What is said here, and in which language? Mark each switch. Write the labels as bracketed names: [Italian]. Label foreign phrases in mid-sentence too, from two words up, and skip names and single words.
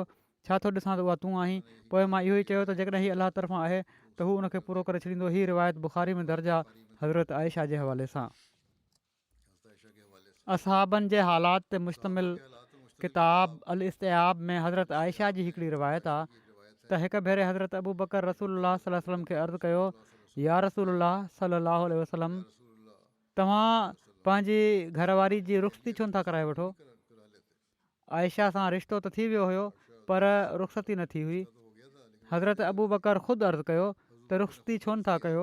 [Sindhi] छा थो ॾिसां त उहा तूं आहीं। पोइ मां इहो ई चयो त जेकॾहिं हीअ अलाह तरफ़ां आहे त हू उनखे पूरो करे छॾींदो। हीअ रिवायत बुख़ारी में दर्ज आहे हज़रत आयशा जे हवाले सां। असहाबनि जे हालात ते मुश्तमिल किताब अल इस्तिआब में हज़रत आयशा जी हिकिड़ी रिवायत आहे त हिकु भेरे हज़रत अबू बकर [Arabic] رسول الله صلى الله عليه وسلم [Sindhi] खे अर्ज़ु कयो, [Arabic] يا رسول الله صلى الله عليه وسلم, [Sindhi] तव्हां पंहिंजी घरवारी जी रुख़्सती छो नथा कराए वठो? आयशा सां रिश्तो त थी वियो हुयो पर रुख़्सती न थी हुई। हज़रत अबू बकर ख़ुदि अर्ज़ु कयो त रुख़्सती छो नथा कयो?